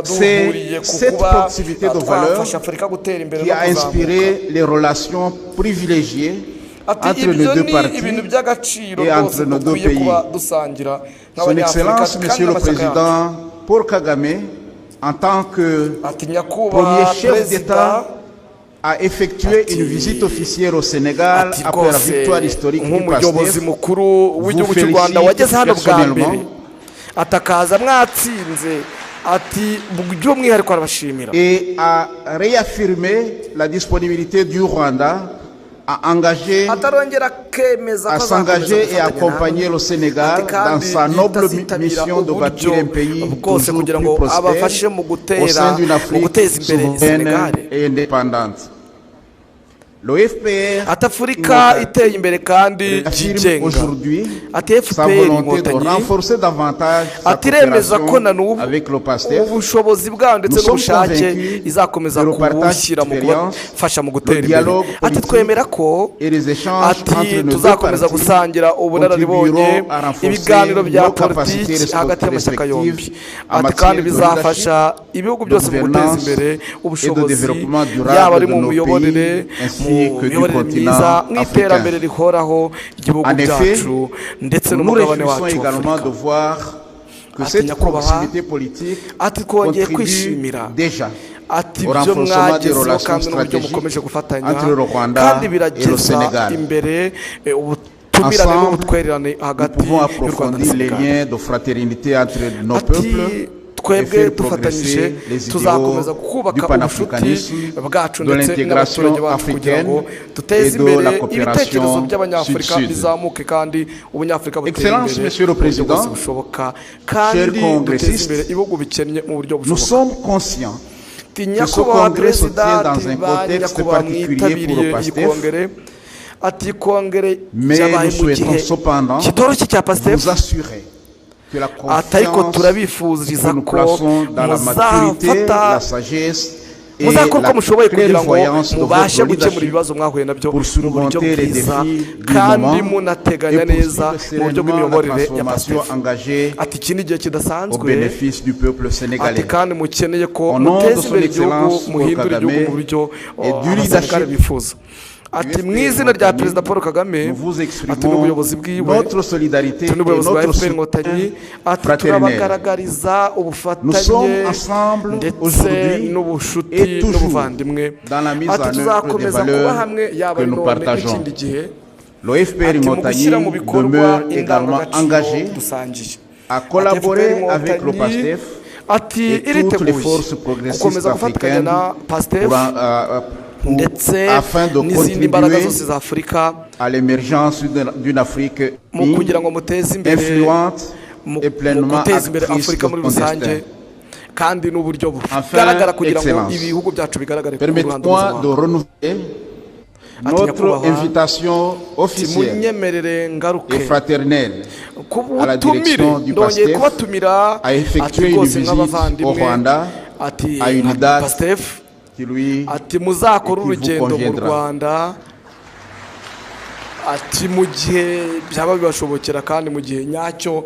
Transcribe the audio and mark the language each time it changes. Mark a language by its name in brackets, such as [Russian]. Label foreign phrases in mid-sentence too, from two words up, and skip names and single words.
[French] C'est [Kinyarwanda] duhuriye ku [French] cette [Kinyarwanda] kuba [French] proximité de valeurs [Kinyarwanda] twafasha Afurika gutera imbere [French] qui [Kinyarwanda] no [French] a [Kinyarwanda] kuzamuka. [French] inspiré les relations privilégiées [Kinyarwanda] Ati [French] entre [Kinyarwanda] ibyo [French] nos deux [Kinyarwanda] ni [French] partis [Kinyarwanda] ibintu by'agaciro [French] et [Kinyarwanda] rwose [French] entre nos deux [Kinyarwanda] dukwiye [French] pays. [Kinyarwanda] kuba dusangira [French] Son [Kinyarwanda] nk'abanyafurika [French] Excellence, [Kinyarwanda] kandi [French] Monsieur le [Kinyarwanda] n'amashyaka yacu. [French] Président Paul Kagame, en tant que [Kinyarwanda] Ati nyakubahwa [French] premier chef [Kinyarwanda] Perezida, [French] d'État a effectué une visite officielle au Sénégal [Kinyarwanda] ati [French] après la [Kinyarwanda] rwose [French] victoire historique du [Kinyarwanda] nk'umuyobozi [French] PASTEF. [Kinyarwanda] mukuru w'igihugu cy'u Rwanda wageze hano bwa mbere atakaza mwatsinze ati by'umwihariko arabashimira [French] Et a réaffirmé la disponibilité du Rwanda à engager, [Kinyarwanda] atarongera akemeza [French] à [Kinyarwanda] ko [French] s'engager et accompagner le Sénégal dans sa noble mission de bâtir un pays [Kinyarwanda] bwose [French] toujours [Kinyarwanda] kugira [French] plus [Kinyarwanda] ngo [French] prospère [Kinyarwanda] abafashe mu [French] au sein [Kinyarwanda] gutera [French] d'une [Kinyarwanda] mu [French] Afrique [Kinyarwanda] guteza imbere [French] souveraine [Kinyarwanda] Senegal. [French] et indépendante. Le FPR [Kinyarwanda] ati Afurika iteye imbere kandi [French] affirme [Kinyarwanda] yigenga [French] aujourd'hui [Kinyarwanda] ati [French] sa [Kinyarwanda] FPR [French] volonté de [Kinyarwanda] inkotanyi [French] renforcer davantage sa [Kinyarwanda] ati iremeza ko na [French] coopération [Kinyarwanda] n'ubu [French] avec le PASTEF. [Kinyarwanda] ubushobozi bwayo ndetse [French] Nous sommes [Kinyarwanda] n'ubushake [French] convaincus [Kinyarwanda] izakomeza [French] que le partage [Kinyarwanda] kubushyira mu [French] d'expérience, [Kinyarwanda] kubafasha mu gutera [French] le [Kinyarwanda] imbere [French] dialogue [Kinyarwanda] ati [French] politique [Kinyarwanda] twemera ko [French] et les échanges [Kinyarwanda] ati [French] entre nos deux [Kinyarwanda] tuzakomeza [French] partis [Kinyarwanda] gusangira ubunararibonye [French] contribueront à renforcer [Kinyarwanda] ibiganiro bya [French] nos capacités [Kinyarwanda] politiki hagati y'amashyaka yombi [French] respectives en [Kinyarwanda] ati kandi [French] matière de [Kinyarwanda] bizafasha ibihugu byose mu guteza [French] gouvernance [Kinyarwanda] imbere [French] et de [Kinyarwanda] ubushobozi [French] développement durable [Kinyarwanda] yaba ari [French] de [Kinyarwanda] mu [French] nos [Kinyarwanda] miyoborere [French] pays, ainsi [Kinyarwanda] mu [French] que du [Kinyarwanda] miyoborere [French] continent [Kinyarwanda] myiza mu iterambere [French] africain. [Kinyarwanda] rihoraho ry'ibihugu [French] En effet, [Kinyarwanda] byacu ndetse [French] nous nous [Kinyarwanda] n'umugabane [French] réjouissons [Kinyarwanda] wacu [French] également [Kinyarwanda] w'Afurika [French] de voir que [Kinyarwanda] Ati [French] cette [Kinyarwanda] nyakubahwa, [French] proximité politique [Kinyarwanda] ati twongeye [French] contribue [Kinyarwanda] kwishimira [French] déjà [Kinyarwanda] ati [French] au [Kinyarwanda] ibyo [French] renforcement des [Kinyarwanda] mwagezeho [French] relations [Kinyarwanda] kandi n'uburyo [French] stratégiques [Kinyarwanda] mukomeje gufatanya [French] entre le Rwanda [Kinyarwanda] kandi [French] et le [Kinyarwanda] birageza [French] Sénégal. [Kinyarwanda] imbere ubutumirane [French] Ensemble, [Kinyarwanda] n'ubutwererane [French] nous [Kinyarwanda] hagati [French] pouvons [Kinyarwanda] y'u Rwanda na [French] approfondir les [Kinyarwanda] Senegal. [French] liens de fraternité entre nos [Kinyarwanda] ati [French] peuples et [Kinyarwanda] twebwe [French] faire [Kinyarwanda] dufatanyije [French] progresser les [Kinyarwanda] tuzakomeza [French] idéaux du [Kinyarwanda] kubaka ubucuti [French] panafricanisme, [Kinyarwanda] bwacu [French] de [Kinyarwanda] ndetse [French] l'intégration [Kinyarwanda] n'abaturage bacu kugira ngo [French] africaine [Kinyarwanda] duteze [French] et de [Kinyarwanda] imbere [French] la [Kinyarwanda] ibitekerezo [French] coopération [Kinyarwanda] by'abanyafurika [French] sud-sud. [Kinyarwanda] bizamuke kandi ubunyafurika butere [French] Excellence, [Kinyarwanda] imbere [French] Monsieur le [Kinyarwanda] mu buryo [French] Président, [Kinyarwanda] bwose bushoboka kandi [French] chers [Kinyarwanda] duteze [French] congressistes, [Kinyarwanda] imbere ibihugu bikennye mu buryo [French] nous [Kinyarwanda] bushoboka [French] sommes conscients [Kinyarwanda] ati [French] ce [Kinyarwanda] nyakubahwa [French] congrès se [Kinyarwanda] perezida [French] tient dans [Kinyarwanda] ati [French] un [Kinyarwanda] ba [French] contexte [Kinyarwanda] nyakubahwa [French] particulier pour [Kinyarwanda] mwitabiriye [French] le [Kinyarwanda] iyi [French] PASTEF, [Kinyarwanda] kongere ati kongere [French] mais [Kinyarwanda] yabaye [French] nous [Kinyarwanda] mu gihe [French] souhaitons cependant [Kinyarwanda] kitoroshye cya PASTEF [French] vous assurer que la [Kinyarwanda] ati ariko [French] confiance [Kinyarwanda] turabifuriza [French] que nous [Kinyarwanda] ko [French] plaçons dans la maturité, [Kinyarwanda] muzafata [French] la sagesse et [Kinyarwanda] muzakora uko [French] la [Kinyarwanda] mushoboye kugira ngo [French] clairvoyance de [Kinyarwanda] mubashe [French] votre [Kinyarwanda] gukemura [French] leadership [Kinyarwanda] ibibazo mwahuye nabyo [French] pour [Kinyarwanda] mu buryo [French] surmonter les [Kinyarwanda] bwiza [French] défis du [Kinyarwanda] kandi [French] moment [Kinyarwanda] munateganya [French] et [Kinyarwanda] neza [French] poursuivre [Kinyarwanda] mu buryo [French] sereinement la [Kinyarwanda] bw'imiyoborere ya [French] transformation [Kinyarwanda] PASTEF [French] engagée [Kinyarwanda] ati iki ni igihe [French] au [Kinyarwanda] kidasanzwe [French] bénéfice du peuple [Kinyarwanda] ati [French] sénégalais. [Kinyarwanda] kandi mukeneye ko [French] Au nom de [Kinyarwanda] muteza [French] son [Kinyarwanda] imbere igihugu [French] excellence Paul [Kinyarwanda] muhindura igihugu [French] Kagame [Kinyarwanda] mu buryo [French] et du [Kinyarwanda] abasenegali [French] leadership [Kinyarwanda] bifuza ati mu izina rya perezida Paul Kagame [French] Nous vous [Kinyarwanda] ati [French] exprimons [Kinyarwanda] n'ubuyobozi bwiwe [French] notre solidarité [Kinyarwanda] ati [French] et [Kinyarwanda] n'ubuyobozi bwa [French] notre [Kinyarwanda] FPR Inkotanyi [French] soutien [Kinyarwanda] ati [French] fraternel. [Kinyarwanda] turabagaragariza [French] Nous [Kinyarwanda] ubufatanye [French] sommes ensemble [Kinyarwanda] ndetse [French] aujourd'hui [Kinyarwanda] n'ubushuti [French] et toujours [Kinyarwanda] n'ubuvandimwe [French] dans la mise [Kinyarwanda] ati [French] en œuvre des [Kinyarwanda] tuzakomeza kuba [French] valeurs [Kinyarwanda] hamwe yaba [French] que [Kinyarwanda] ari [French] nous [Kinyarwanda] none [French] partageons. [Kinyarwanda] n'ikindi gihe [French] Le FPR [Kinyarwanda] ati mu [French] Inkotanyi [Kinyarwanda] gushyira mu bikorwa [French] demeure également [Kinyarwanda] indangagaciro [French] engagé [Kinyarwanda] dusangiye [French] à collaborer [Kinyarwanda] FPR [French] avec le [Kinyarwanda] Inkotanyi [French] PASTEF [Kinyarwanda] ati [French] et toutes les [Kinyarwanda] iriteguye [French] forces progressistes [Kinyarwanda] gukomeza gufatanya [French] africaines [Kinyarwanda] na PASTEF ndetse [French] afin de [Kinyarwanda] n'izindi mbaraga [French] contribuer [Kinyarwanda] zose za Afurika [French] à l'émergence d'une Afrique [Kinyarwanda] mu kugira ngo muteze imbere [French] influente [Kinyarwanda] mu [French] et pleinement [Kinyarwanda] guteza imbere [French] actrice [Kinyarwanda] Afurika [French] de [Kinyarwanda] muri [French] son [Kinyarwanda] rusange [French] destin. [Kinyarwanda] kandi n'uburyo [French] Enfin, [Kinyarwanda] bugaragara kugira ngo [French] Excellence, [Kinyarwanda] ibihugu byacu bigaragare ku ruhando [French] permettez-moi de [Kinyarwanda] mpuzamahanga [French] renouveler [Kinyarwanda] Ati [French] notre [Kinyarwanda] nyakubahwa, [French] invitation officielle [Kinyarwanda] munyemerere ngaruke [French] et fraternelle [Kinyarwanda] ku [French] à la [Kinyarwanda] butumire [French] direction du [Kinyarwanda] ndongeye [French] PASTEF [Kinyarwanda] kubatumira [French] à effectuer une [Kinyarwanda] rwose [French] visite au [Kinyarwanda] nk'abavandimwe [French] Rwanda [Kinyarwanda] ati [French] à une date [Kinyarwanda] PASTEF [French] qui lui [Kinyarwanda] ati muzakora [French] et qui vous [Kinyarwanda] urugendo mu [French] conviendra. [Kinyarwanda] Rwanda ati mu gihe byaba bibashobokera kandi mu gihe nyacyo